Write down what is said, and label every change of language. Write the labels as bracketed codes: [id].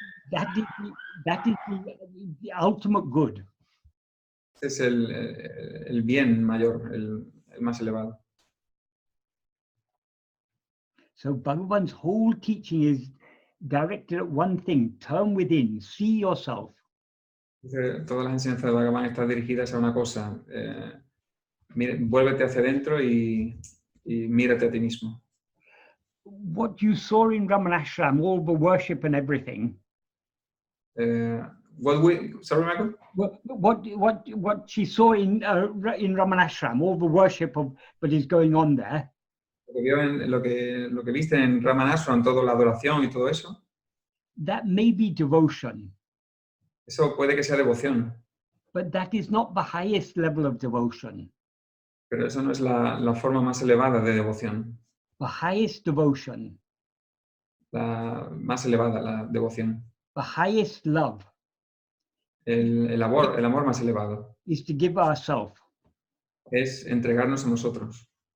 [en] That is the ultimate good. [es] es el bien mayor, el más elevado. [en] So Bhagavan's whole teaching is directed at one thing: turn within, see yourself. [es] Todas las enseñanzas de Bhagavan están dirigidas a una cosa. Vuélvete hacia adentro y mírate a ti mismo. [en] What you saw in Ramanashram, all the worship and everything, Sorry, Michael? what she saw in Ramanashram, all the worship that is going on there, [es] Lo que viste en Ramanashram, toda la adoración y todo eso, [en] that may be devotion, [es] eso puede que sea devoción, [en] but that is not the highest level of devotion. [es] pero eso no es la forma más elevada de devoción. [en] The highest devotion, [es] La más elevada, la devoción. [en] the highest love [es] El amor más elevado [en] is to give ourselves. [es] es entregarnos a nosotros.